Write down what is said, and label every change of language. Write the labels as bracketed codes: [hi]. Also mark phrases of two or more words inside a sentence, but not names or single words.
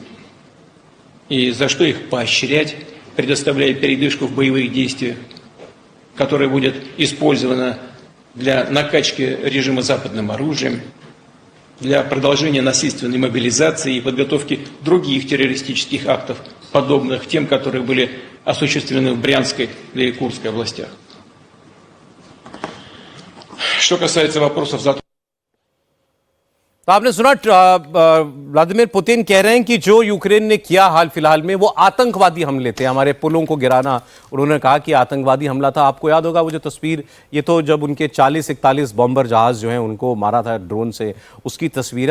[ru] И за что их поощрять, предоставляя передышку в боевых действиях, которая будет использована для накачки режима западным оружием, для продолжения насильственной мобилизации и подготовки других террористических актов, подобных тем, которые были осуществлены в Брянской и Курской областях. Что касается вопросов за... [hi] तो आपने सुना व्लादिमीर पुतिन कह रहे हैं कि जो यूक्रेन ने किया हाल फिलहाल में वो आतंकवादी हमले थे, हमारे पुलों को गिराना। उन्होंने कहा कि आतंकवादी हमला था। आपको याद होगा वो जो तस्वीर, ये तो जब उनके 40-41 बॉम्बर जहाज जो हैं उनको मारा था ड्रोन से, उसकी तस्वीर है।